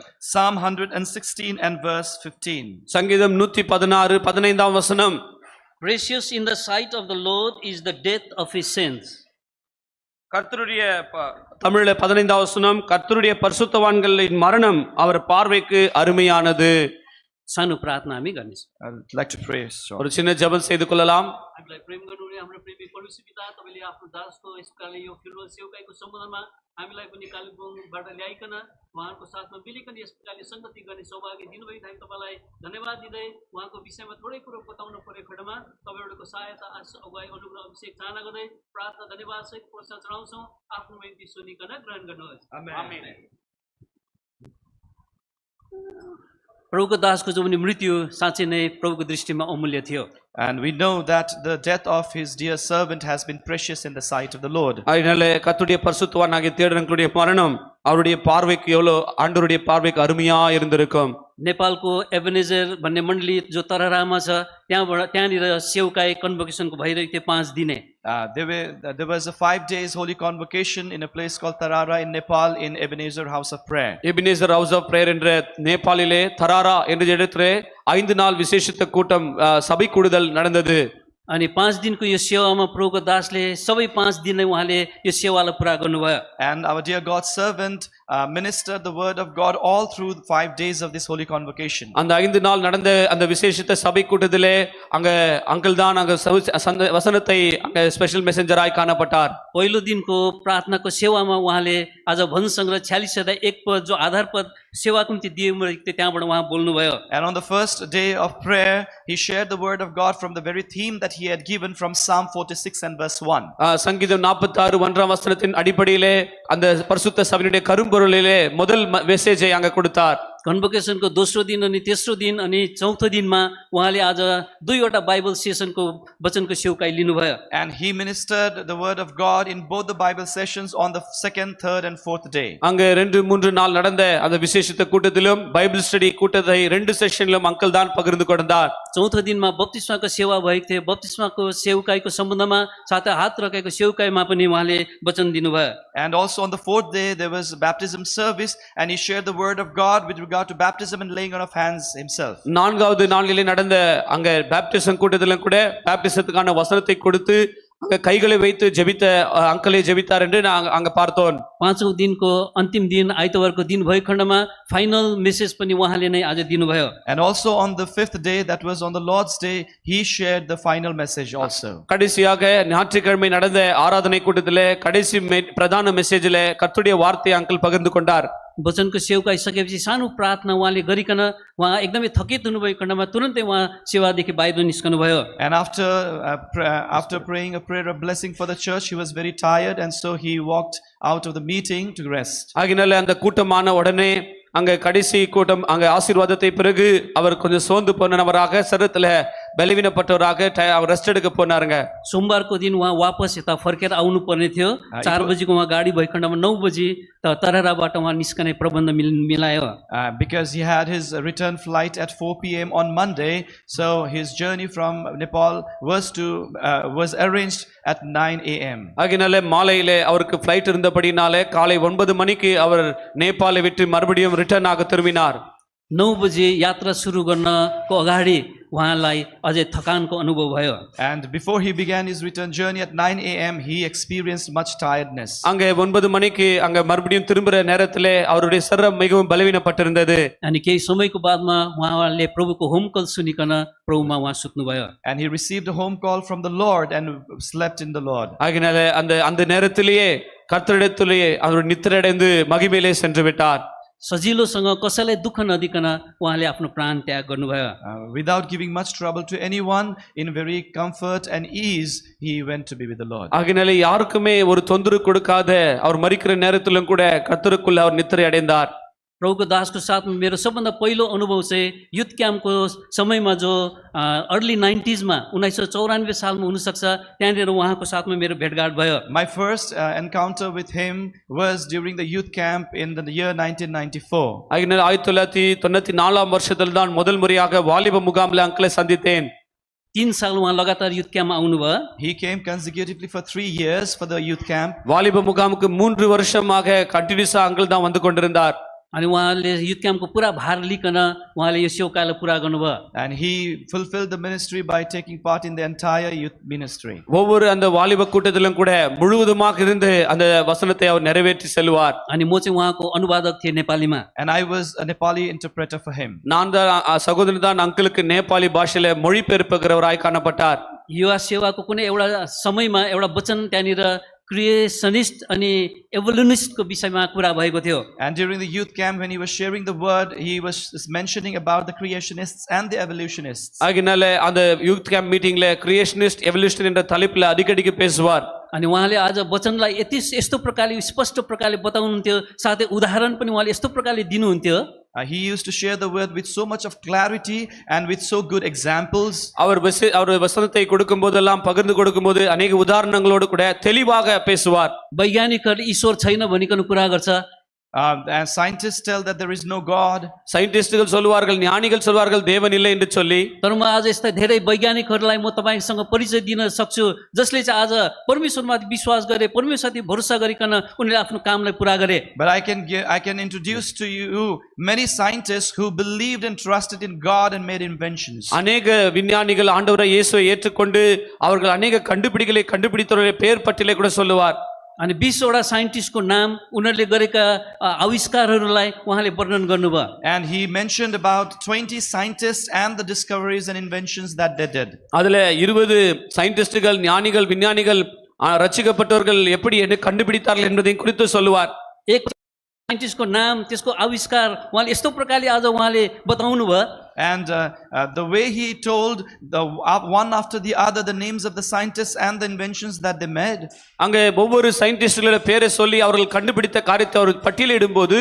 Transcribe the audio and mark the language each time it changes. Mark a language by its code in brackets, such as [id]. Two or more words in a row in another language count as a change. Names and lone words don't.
[en] Psalm 116 and verse 15. [ta] சங்கீதம் 116 15ஆம் வசனம். [en] Precious in the sight of the Lord is the death of his saints. [ta] கர்த்தருடைய தமிழ்ல 15ஆம் வசனம், கர்த்தருடைய பரிசுத்தவான்களின் மரணம் அவர் பார்வைக்கு அருமையானது. [ne] सानो प्रार्थना हामी गर्नेछौँ। [en] I'd like to pray. So. [ta] ஒரு சின்ன ஜெபம் செய்து கொள்ளலாம். [ne] हामीलाई प्रेम गर्नुहुने हाम्रो प्रेमी परमेश्वर पिता, तपाईँले आफ्नो दासको यसकाले यो फिल्म सेवकाईको सम्बन्धमा हामीलाई पनि कालिम्पोङबाट ल्याइकन उहाँको साथमा मिलिकन यस प्रकारले सङ्गति गर्ने सौभाग्य दिनुभयो। हामी तपाईँलाई धन्यवाद दिँदै उहाँको विषयमा थोरै कुरो बताउनु परेको खण्डमा तपाईँहरूको सहायता अगुवाई अनुग्रह अभिषेक चाहना गर्दै प्रार्थना धन्यवाद सहित प्रोत्साहन चढाउँछौँ। आफ्नो निम्ति सुनिकन ग्रहण गर्नुहोस्। प्रभुको दासको जो पनि मृत्यु साँच्चै नै प्रभुको दृष्टिमा अमूल्य थियो। [en] And we know that the death of his dear servant has been precious in the sight of the Lord. [ta] அதனால கர்த்தருடைய பரிசுத்தவானாகிய தேடனுடைய மரணம் அவருடைய பார்வைக்கு எவ்வளவு ஆண்டவருடைய பார்வைக்கு அருமையா இருந்திருக்கும். [ne] नेपालको एभेनेजर भन्ने मण्डली जो तररामा छ त्यहाँनिर सेवकाई कन्भोकेसनको भइरहेको थियो 5 दिने। [en] There was a 5 days holy convocation in a place called Tarara in Nepal in Ebenezer House of Prayer. [ta] எபினேசர் ஹவுஸ் ஆஃப் பிரேயர் என்ற நேபாளிலே தராரா என்ற இடத்திலே 5 நாள் விசேஷித்த கூட்டம் சபை கூடுதல் நடந்தது. [ne] अनि 5 दिनको यो सेवामा प्रभुको दासले सबै 5 दिन नै उहाँले यो सेवालाई पुरा गर्नुभयो। [en] And our dear God's servant ministered the word of God all through the 5 days of this holy convocation. [ta] அந்த 5 நாள் நடந்த அந்த விசேஷித்த சபை கூட்டத்திலே அங்க அங்கிள் தான் அங்க வசனத்தை அங்க [en] special messenger [ta] காணப்பட்டார். [ne] पहिलो दिनको प्रार्थनाको सेवामा उहाँले आज भजन सङ्ग्रह 46:1 पद जो आधार पद सेवाको निम्ति दिएको थियो त्यहाँबाट उहाँ बोल्नुभयो। [en] And on the first day of prayer he shared the word of God from the very theme that he had given from Psalm 46 and verse 1. [ta] சங்கீதம் 46 1ஆம் வசனத்தின் அடிப்படையிலே அந்த பரிசுத்த சபையினுடைய கரும்பொருளிலே முதல் மெசேஜை அங்க கொடுத்தார். [ne] कन्भोकेसनको दोस्रो दिन अनि तेस्रो दिन अनि चौथो दिनमा उहाँले आज 2वटा [en] Bible session [ne] वचनको सेवकाई लिनुभयो। [en] And he ministered the word of God in both the Bible sessions on the second, third and fourth day. [ta] அங்க 2-3 நாள் நடந்த அந்த விசேஷித்த கூட்டத்திலும் [en] Bible study [ta] கூட்டத்தை 2 செஷனிலும் அங்கிள் தான் பகிர்ந்து கொண்டார். [ne] चौथो दिनमा बप्तिस्माको सेवा भएको थियो। बप्तिस्माको सेवकाईको सम्बन्धमा साथै हात रखेको सेवकाईमा पनि उहाँले वचन दिनुभयो। [en] And also on the fourth day there was baptism service and he shared the word of God with regard to baptism and laying on of hands himself. [ta] 4வது நாளிலே நடந்த அங்க பேப்டிசம் கூட்டத்திலும் கூட பேப்டிசத்துக்கான வசனத்தை கொடுத்து அங்க கைகளை வைத்து ஜெபித்த அங்கிளே ஜெபித்தார் என்று நான் அங்க பார்த்தோம். [ne] 5औं दिनको अन्तिम दिन आइतबारको दिन भएको खण्डमा [en] final message [ne] पनि उहाँले नै आज दिनुभयो। [en] And also on the fifth day, that was on the Lord's day, he shared the final message also. [ta] கடைசியாக ஞாயிற்றுக்கிழமை நடந்த ஆராதனை கூட்டத்திலே கடைசி பிரதான மெசேஜிலே கர்த்தருடைய வார்த்தையை அங்கிள் பகிர்ந்து கொண்டார். [ne] वचनको सेवकाई सकेपछि सानो प्रार्थना उहाँले गरिकन उहाँ एकदमै थकित हुनुभएको खण्डमा तुरन्तै उहाँ सेवादेखि बाहिर निस्कनु भयो। [en] And after praying a prayer of blessing for the church, he was very tired and so he walked out of the meeting to rest. [ta] ஆகினால அந்த கூட்டமான உடனே அங்க கடைசி கூட்டம் அங்க ஆசீர்வாதத்தை பிறகு அவர் கொஞ்சம் சோர்ந்து போனவராக சரீரத்துல பலவீனப்பட்டவராக அவர் ரெஸ்ட் எடுக்க போனாருங்க. [ne] सोमबारको दिन उहाँ वापस यता फर्केर आउनु पर्ने थियो। 4 बजीको उहाँ गाडी भएको खण्डमा 9 बजी तरराबाट उहाँ निस्कने प्रबन्ध मिलायो। [en] Because he had his return flight at 4 p.m. on Monday, so his journey from Nepal was arranged at 9 a.m. [ta] ஆகினால மாலையிலே அவருக்கு ஃளைட் இருந்தபடினாலே காலை 9 மணிக்கு அவர் நேபாளை விட்டு மறுபடியும் ரிட்டர்ன் ஆக திரும்பினார். [ne] 9 बजे यात्रा सुरु गर्नको अगाडि उहाँलाई अझै थकानको अनुभव भयो। [en] And before he began his return journey at 9 a.m. he experienced much tiredness. [ta] அங்க 9 மணிக்கு அங்க மறுபடியும் திரும்புற நேரத்திலே அவருடைய சரீரம் மிகவும் பலவீனப்பட்டிருந்தது. [ne] अनि केही समयको बादमा उहाँले प्रभुको [en] home call [ne] सुनिकन प्रभुमा उहाँ सुत्नुभयो। [en] And he received a home call from the Lord and slept in the Lord. [ta] ஆகினால அந்த நேரத்திலேயே கர்த்தரிடத்திலேயே அவர் நித்திரையடைந்து மகிமையிலே சென்று விட்டார். [ne] सजिलोसँग कसैलाई दुःख नदिकन उहाँले आफ्नो प्राण त्याग गर्नुभयो। [en] Without giving much trouble to anyone, in very comfort and ease he went to be with the Lord. [ta] ஆகினால யாருக்குமே ஒரு தொந்தரவு கொடுக்காத அவர் மரிக்கிற நேரத்திலும் கூட கர்த்தருக்குள்ள அவர் நித்திரை அடைந்தார். [ne] प्रभुको दासको साथमा मेरो सबभन्दा पहिलो अनुभव चाहिँ [en] youth camp [ne] समयमा जो [en] early 90s [ne] मा 1994 सालमा हुनसक्छ त्यहाँनिर उहाँको साथमा मेरो भेटघाट भयो। [en] My first encounter with him was during the youth camp in the year 1994. [ta] ஆகினால 1994ஆம் வருஷத்தில் தான் முதல் முறையாக வாலிப முகாமில் அங்கிளை சந்தித்தேன். [ne] 3 साल उहाँ लगातार [en] youth camp [ne] आउनुभयो। [en] He came consecutively for 3 years for the youth camp. [ta] வாலிப முகாமுக்கு 3 வருஷமாக கண்டினியூஸா அங்கிள் தான் வந்து கொண்டிருந்தார். [ne] अनि उहाँले [en] youth camp [ne] पुरा भार लिकन उहाँले यो सेवाकालाई पुरा गर्नुभयो [en] And he fulfilled the ministry by taking part in the entire youth ministry. [ta] ஒவ்வொரு அந்த வாலிப கூட்டத்திலும் கூட முழுவதுமாக இருந்து அந்த வசனத்தை அவர் நிறைவேற்றி செல்வார். [ne] अनि म चाहिँ उहाँको अनुवादक थिएँ नेपालीमा [en] And I was a Nepali interpreter for him. [ta] நான் தான் சகோதரன் தான் அங்கிளுக்கு நேபாளி பாஷையில மொழிபெயர்ப்புகிறவராய் காணப்பட்டார். [ne] युवा सेवाको कुनै एउटा समयमा एउटा वचन त्यहाँनिर क्रिएसनिस्ट अनि एभोल्युनिस्टको विषयमा कुरा भएको थियो [en] And during the youth camp, when he was sharing the word, he was mentioning about the creationists and the evolutionists. [ta] ஆகினால அந்த [en] youth camp meeting creationist evolution [ta] என்ற தலைப்புல அடிக்கடிக்கு பேசுவார். [ne] अनि उहाँले आज वचनलाई यस्तो प्रकारले स्पष्ट प्रकारले बताउनुहुन्थ्यो साथै उदाहरण पनि उहाँले यस्तो प्रकारले दिनुहुन्थ्यो [en] He used to share the word with so much of clarity and with so good examples. [ta] அவர் வசனத்தை கொடுக்கும் போதெல்லாம் பகிர்ந்து கொடுக்கும் போது அநேக உதாரணங்களோடு கூட தெளிவாக பேசுவார். [ne] वैज्ञानिकहरूले ईश्वर छैन भनिकन कुरा गर्छ [en] And scientists tell that there is no God. [ta] சயின்டிஸ்டுகள் சொல்வார்கள், ஞானிகள் சொல்வார்கள் தேவன் இல்லை என்று சொல்லி. [ne] तर म आज यस्ता धेरै वैज्ञानिकहरूलाई म तपाईँसँग परिचय दिन सक्छु जसले चाहिँ आज परमेश्वरमाथि विश्वास गरे परमेश्वरमाथि भरोसा गरिकन उनीहरूले आफ्नो कामलाई पुरा गरे [en] But I can introduce to you many scientists who believed and trusted in God and made inventions. [ta] அநேக விஞ்ஞானிகள் ஆண்டவரை இயேசுவை ஏற்றுக்கொண்டு அவர்கள் அநேக கண்டுபிடிகளை கண்டுபிடித்தவருடைய பெயர் பட்டியலை கூட சொல்லுவார். [ne] अनि 20 वटा साइन्टिस्टको नाम उनीहरूले गरेका आविष्कारहरूलाई उहाँले वर्णन गर्नुभयो [en] And he mentioned about 20 scientists and the discoveries and inventions that they did. [ta] அதுல 20 சயின்டிஸ்டுகள் ஞானிகள் விஞ்ஞானிகள் ரட்சிக்கப்பட்டவர்கள் எப்படி என்ன கண்டுபிடித்தார்கள் என்பதை குறித்து சொல்லுவார். [ne] एक साइन्टिस्टको नाम त्यसको आविष्कार उहाँले यस्तो प्रकारले आज उहाँले बताउनु भयो [en] And the way he told one after the other the names of the scientists and the inventions that they made. [ta] அங்கே ஒவ்வொரு சயின்டிஸ்டுகளோட பேரை சொல்லி அவர்கள் கண்டுபிடித்த காரியத்தை அவர் பட்டியலிடும்போது